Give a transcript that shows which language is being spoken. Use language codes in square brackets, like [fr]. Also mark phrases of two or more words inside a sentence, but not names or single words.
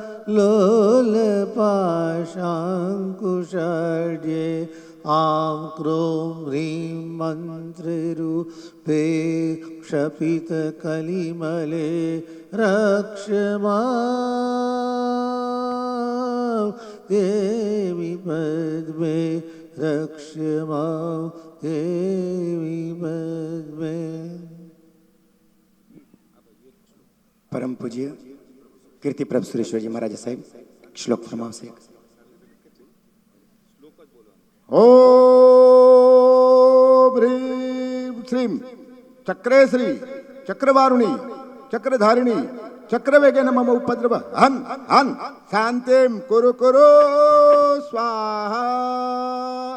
[sa] लोलपाशाङ्कुशाढ्ये आं क्रों ह्रीं मन्त्ररूपे क्षपितकलिमले रक्ष्मां देवी पद्मे रक्ष्मां देवी पद्मे. [gu] પરમ પૂજ્ય કીર્તિપ્રભ સુરેશ્વરજી મહારાજ સાહેબ શ્લોક ફરમાવશે. [sa] ઓમ હ્રીમ શ્રીમ ચક્રે શ્રી ચક્રવારુણી ચક્રધારિણી ચક્રવેગે નમઃ ઉપદ્રવ હન હન શાંતિમ કુરુ કુરુ સ્વાહા.